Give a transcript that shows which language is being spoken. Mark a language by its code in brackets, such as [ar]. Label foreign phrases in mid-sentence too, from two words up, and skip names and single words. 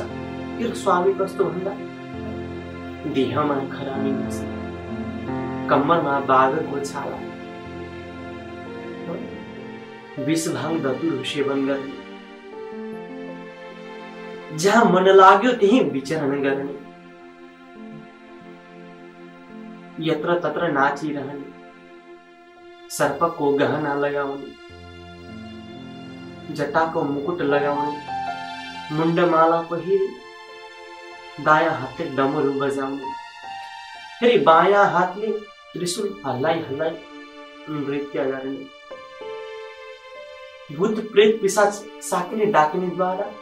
[ne] तेरो स्वामी कस्तो भन्दा देहमा खरानी बस्छ, कम्मरमा बाघको छाला, विष भाङ धतुरो सेवन गर्ने, जहाँ मन लाग्यो त्यही विचरण गर्ने, यत्र तत्र नाचिरहने, सर्पको गहना लगाउने, जटाको मुकुट लगाउने, मुण्डमाला पहिरी दायाँ हातले डमरू बजाउने, फेरि बायाँ हातले त्रिशूल हल्लाई हल्लाई नृत्य गर्ने, भूत प्रेत पिशाच साकिने डाकिनेद्वारा